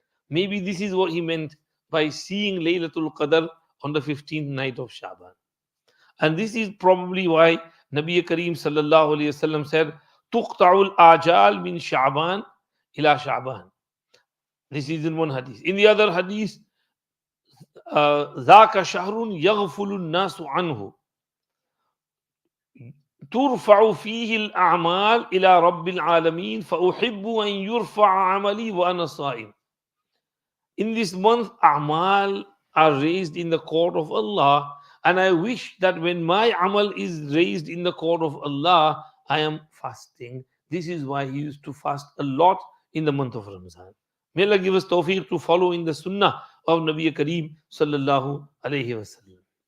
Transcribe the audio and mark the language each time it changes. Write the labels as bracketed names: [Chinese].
[English] Maybe this is what he meant by seeing Laylatul Qadr on the 15th night of Shaban. And this is probably why Nabi Kareem sallallahu alayhi wasallam said, [Arabic] تُقْطَعُ الْآجَالِ مِنْ شَعْبَانِ إِلَى شَعْبَانِ. [English] This is in one hadith. In the other hadith, [Arabic] ذاك شهر يغفل الناس عنه ترفع فيه الأعمال إلى رب العالمين فأحب أن يرفع عملي وأنا صائم. [English] In this month, A'mal are raised in the court of Allah, and I wish that when my Amal is raised in the court of Allah, I am fasting. This is why he used to fast a lot in the month of Ramadan. May Allah give us tawfiq to follow in the sunnah of Nabi Kareem sallallahu alayhi wasallam.